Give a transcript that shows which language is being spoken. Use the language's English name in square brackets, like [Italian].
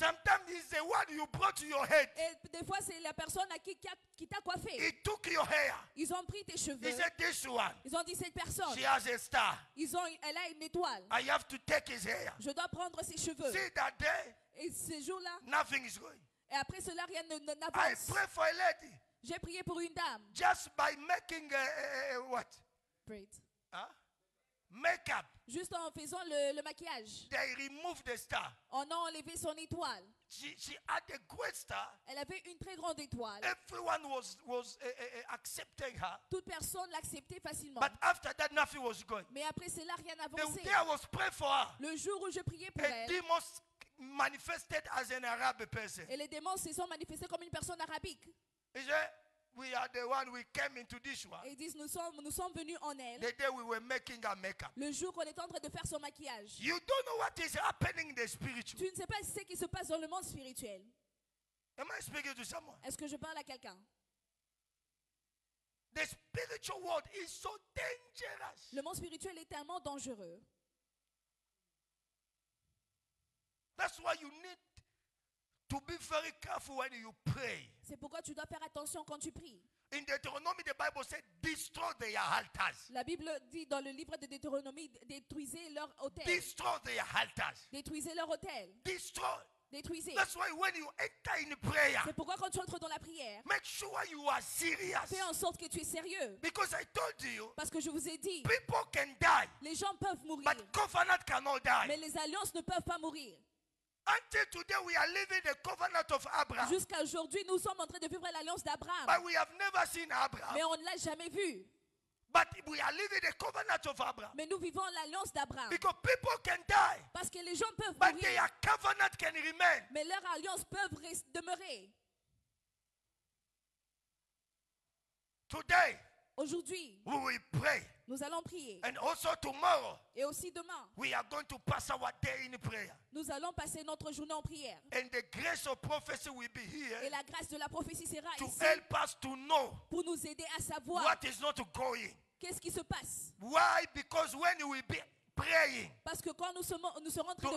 [English] Sometimes it's the one you brought to your head. [French] Et des fois, c'est la personne à qui t'a coiffé. [English] He took your hair. [French] Ils ont pris tes cheveux. [English] He said, this one, [French] Ils ont dit, cette personne, [English] she has a star. [French] elle a une étoile. [English] I have to take his hair. [French] Je dois prendre ses cheveux. [English] See that day, [French] Et ce jour-là, [English] nothing is going. [French] et après cela, rien [English] I [French] n'avance. [English] pray for a lady [French] J'ai prié pour une dame. [English] just by making what? Prayed. Huh? Makeup. [French] Juste en faisant le maquillage. [English] They removed the star. [French] On a enlevé son étoile. [English] She had a great star. [French] Elle avait une très grande étoile. [English] Everyone was accepting her. [French] Toute personne l'acceptait facilement. [English] But after that, nothing was going. [French] Mais après cela, rien [English] The [French] n'avançait. [English] day I was praying for her, [French] Le jour où je priais pour [English] a [French] elle, [English] demon manifested as an Arab person. [French] et les démons se sont manifestés comme une personne arabique. [English] He said, we are the one we came into this one. [French] Et ils disent, nous sommes venus en elle [English] The day we were making our makeup. [French] le jour qu'on était en train de faire son maquillage. [English] You don't know what is happening in the spiritual. [French] Tu ne sais pas ce qui se passe dans le monde spirituel. [English] Am I speaking to someone? [French] Est-ce que je parle à quelqu'un? [English] The spiritual world is so dangerous. [French] Le monde spirituel est tellement dangereux. [English] That's why you need to be very careful when you pray. [French] C'est pourquoi tu dois faire attention quand tu pries. [English] In Deuteronomy, the Bible said, destroy their altars. [French] La Bible dit dans le livre de Deutéronomie, détruisez leur hôtel. [English] Destroy their altars. [French] Détruisez leur hôtel. [English] Destroy. [French] Détruisez. [English] That's why when you enter in prayer, [French] C'est pourquoi quand tu entres dans la prière, [English] make sure you are serious. [French] fais en sorte que tu es sérieux. [English] Because I told you, [French] Parce que je vous ai dit, [English] people can die, [French] les gens peuvent mourir, [English] but covenant cannot die. [French] mais les alliances ne peuvent pas mourir. [English] Until today, we are living the covenant of Abraham. [French] Jusqu'à aujourd'hui, nous sommes en train de vivre l'alliance d'Abraham. [English] But we have never seen Abraham. [French] Mais on ne l'a jamais vu. [English] But we are living the covenant of Abraham. [French] Mais nous vivons l'alliance d'Abraham. [English] Because people can die, [French] Parce que les gens peuvent [English] but [French] mourir, [English] their covenant can remain. [French] mais leur alliance peut demeurer. [English] Today, [French] Aujourd'hui, [English] we will pray. [French] nous allons prier. [English] And also tomorrow, [French] Et aussi demain, [English] we are going to pass our day in prayer. [French] nous allons passer notre journée en prière. [English] And the grace of prophecy will be [French] Et [English] here [French] la grâce de la prophétie sera [English] to [French] ici [English] help us to know [French] pour nous aider à savoir [English] what is not going. [French] qu'est-ce qui se passe. [English] Why? Because when you will be praying, [French] Parce que quand nous serons en train de